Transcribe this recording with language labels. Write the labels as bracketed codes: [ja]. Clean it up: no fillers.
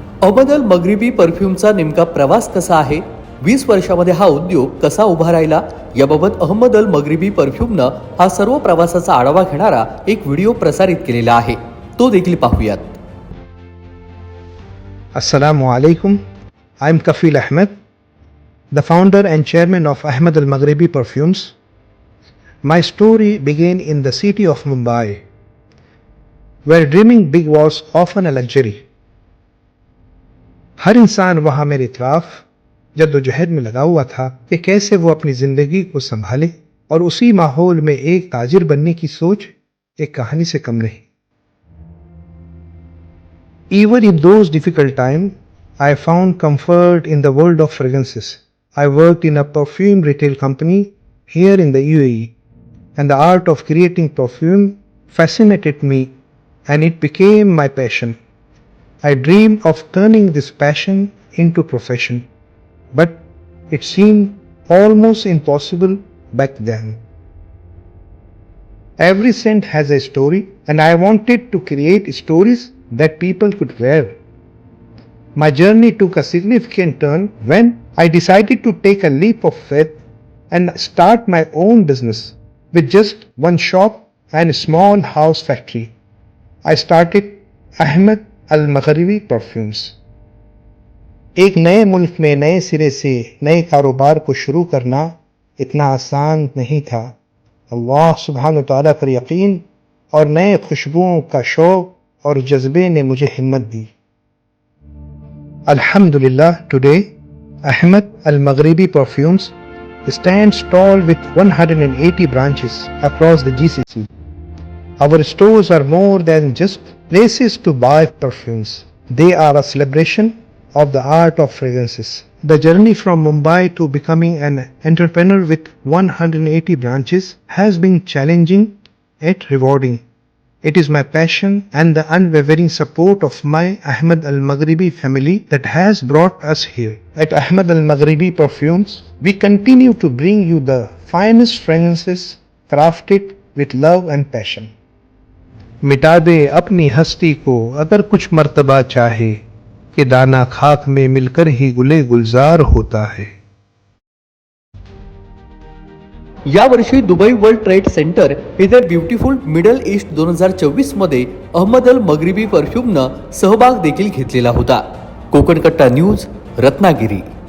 [mr] अहमद अल मगरिबी परफ्यूमचा नेमका प्रवास कसा आहे 20 वर्षामध्ये हा उद्योग कसा उभा राहिला याबाबत अहमद अल मगरिबी परफ्यूमनं हा सर्व प्रवासाचा आढावा घेणारा एक व्हिडिओ प्रसारित केलेला आहे, तो देखील पाहूयात. [ar] Assalamu alaikum. [en] I'm Kafil Ahmed, the founder and chairman of Ahmad Al Maghribi Perfumes. My story began in the city of Mumbai, where dreaming big was often a luxury. [hi] हर इंसान वहाँ मेरे खिलाफ जद्दोजहद में लगा हुआ था कि कैसे वो अपनी जिंदगी को संभाले, और उसी माहौल में एक ताजिर बनने की सोच एक कहानी से कम नहीं. [en] Even in those difficult times, I found comfort in the world of fragrances. I worked in a perfume retail company here in the UAE, and the art of creating perfume fascinated me, and it became my passion. I dreamed of turning this passion into profession, but it seemed almost impossible back then. Every scent has a story, and I wanted to create stories that people could wear. My journey took a significant turn when I decided to take a leap of faith and start my own business with just one shop and a small house factory. I started Ahmad Al Maghribi Perfumes. [hi] एक नए मुल्क में नए सिरे से नए कारोबार को शुरू करना इतना आसान नहीं था. अल्लाह सुब्हान व तआला पर यकीन और नए खुशबुओं का शौक और जज्बे ने मुझे हिम्मत दी. [en] Alhamdulillah, today Ahmad Al Maghribi Perfumes stands tall with 180 branches across the GCC. Our stores are more than just places to buy perfumes. They are a celebration of the art of fragrances. The journey from Mumbai to becoming an entrepreneur with 180 branches has been challenging yet rewarding. It is my passion and the unwavering support of my Ahmad Al Maghribi family that has brought us here. At Ahmad Al Maghribi Perfumes, we continue to bring you the finest fragrances crafted with love and passion. [hi] मिटा दे अपनी हस्ती को अगर कुछ मर्तबा चाहे कि दाना खाक में मिलकर ही गुले गुलजार होता है. [mr] यावर्षी दुबई वर्ल्ड ट्रेड सेंटर येथे ब्युटिफुल मिडल ईस्ट 2024 मध्ये अहमद अल मगरिबी परफ्यूमनं सहभाग देखील घेतलेला होता. कोकण कट्टा न्यूज, रत्नागिरी.